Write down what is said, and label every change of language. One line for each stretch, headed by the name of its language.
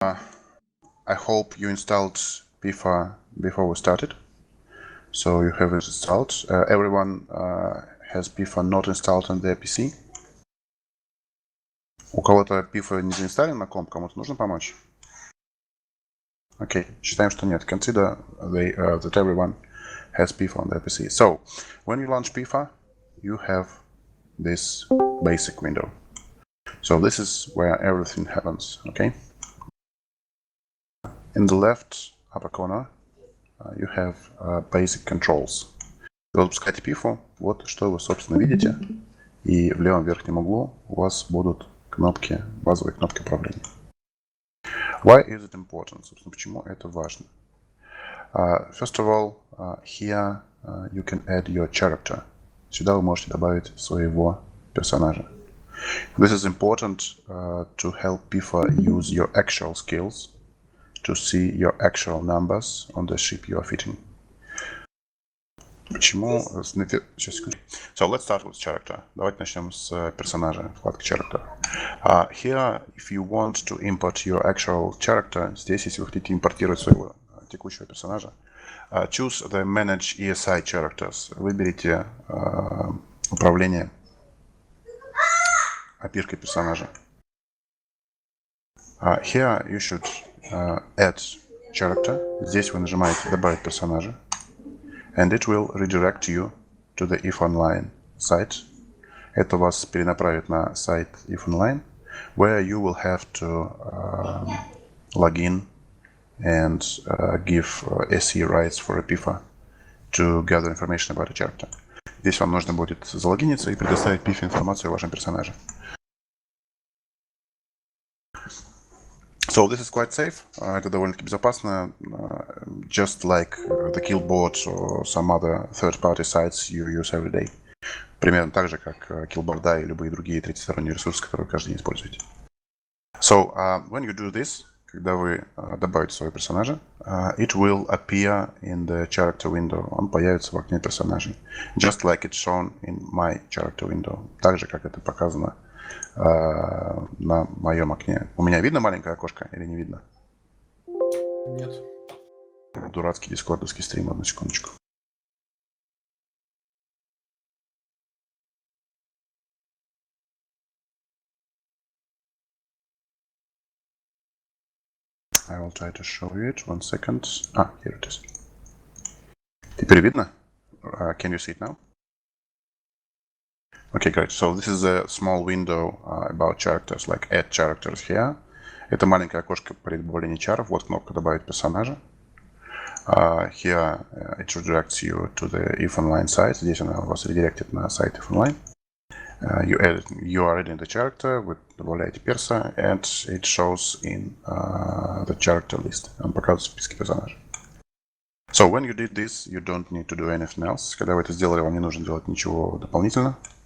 English: I hope you installed Pifa before we started. So you have it installed. Everyone has Pifa not installed on their PC.
Russian: У кого-то Pifа не заинсталлен на комп, кому-то нужно помочь? Окей, считаем, что нет.
English: Consider that everyone has Pifa on their PC. So, when you launch Pifa, you have this basic window. So this is where everything happens, okay? In the left upper corner, you have basic controls.
Russian: Когда запускаете Pifа, вот что вы, собственно, видите. И в левом верхнем углу у вас будут кнопки, базовые кнопки управления.
English: Why is it important?
Russian: Собственно, почему это важно?
English: First of all, here you can add your character.
Russian: Сюда вы можете добавить своего персонажа.
English: This is important to help Pifа use your actual skills to see your actual numbers on the ship you are fitting.
Russian: Почему? Сейчас, секунду.
English: So let's start with character.
Russian: Давайте начнем с персонажа, вкладка character.
English: Here, if you want to import your actual character,
Russian: здесь, если вы хотите импортировать своего текущего персонажа,
English: choose the Manage ESI Characters.
Russian: Выберите управление опишкой персонажа.
English: Here you should add character.
Russian: Здесь вы нажимаете добавить персонажа.
English: And it will redirect you to the if online site.
Russian: Это вас перенаправит на сайт if online,
English: where you will have to log in and give SE rights for a Pifа to gather information about a character.
Russian: Здесь вам нужно будет залогиниться и предоставить Pifа информацию о вашем персонаже.
English: So this is quite safe.
Russian: Это довольно-таки безопасно.
English: Just like the Killboard or some other third-party sites you use every day.
Russian: Примерно так же, как Killboard и любые другие третьесторонние ресурсы, которые вы каждый день используете.
English: So when you do this,
Russian: когда вы добавите своего персонажа,
English: it will appear in the character window.
Russian: Он появится в окне персонажей.
English: Just like it's shown in my character window.
Russian: Так же, как это показано на моем окне. У меня видно маленькое окошко или не видно? Нет. Дурацкий дискордовский стрим, одну секундочку.
English: I will try to show you it. 1 second. Here it is.
Russian: Теперь видно?
English: Can you see it now? Okay, great. So this is a small window about characters, like add characters here.
Russian: Это маленькое окошко при добавлении чаров. Вот кнопка добавить персонажа.
English: Here it redirects you to the if online site.
Russian: Здесь она вас редиректит на сайт if online.
English: You are adding the character,
Russian: вы добавляете перса,
English: and it shows in the character list.
Russian: Он показывает в списке персонажей.
English: So when you did this, you don't need to do anything else.
Russian: Когда вы это сделали, вам не нужно делать ничего дополнительно.